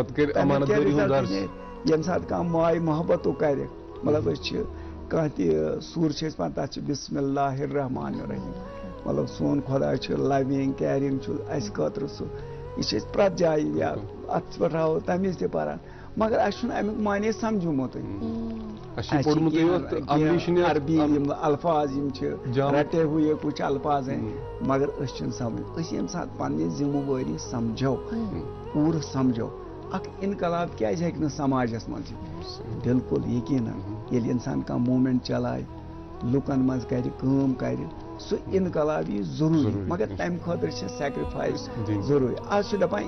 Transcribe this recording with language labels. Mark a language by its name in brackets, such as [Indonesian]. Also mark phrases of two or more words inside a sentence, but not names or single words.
[Kashmiri] ییٚمہِ ساتہٕ کانٛہہ ماے محبتُک کرِ مطلب أسۍ چھِ کانٛہہ تہِ سوٗر چھِ أسۍ پانہٕ تتھ چھِ [Arabic] بسم اللہ الرحمٰن الرحیم [Kashmiri] مطلب سون خۄدا چھُ [English] loving caring [Kashmiri] چھُ اَسہِ خٲطرٕ سُہ یہِ چھِ أسۍ پرٛٮ۪تھ جایہِ یا اتھ پٮ۪ٹھ ہاوو تمہِ وِزِ تہِ پران مگر اَسہِ چھُنہٕ امیُک معنے سمجھومُتٕے عربی یِم الفاظ یِم چھِ [Urdu] رٹے ہوئے کچھ الفاظ ہیں [Kashmiri] مگر أسۍ چھِنہٕ سمجھ أسۍ ییٚمہِ ساتہٕ پننہِ ذمہٕ وٲری سمجھو پوٗرٕ سمجھو اکھ انقلاب کیازِ ہیٚکہِ نہٕ سماجس منٛز یِتھ بالکل یقیٖنن ییٚلہِ انسان کانٛہہ موٗمینٹ چلایہِ لُکن منٛز کرِ کٲم کرِ سُہ انقلاب یی ضروٗری مگر تمہِ خٲطرٕ چھِ سیکرِفایس ضروٗری آز چھُ دپان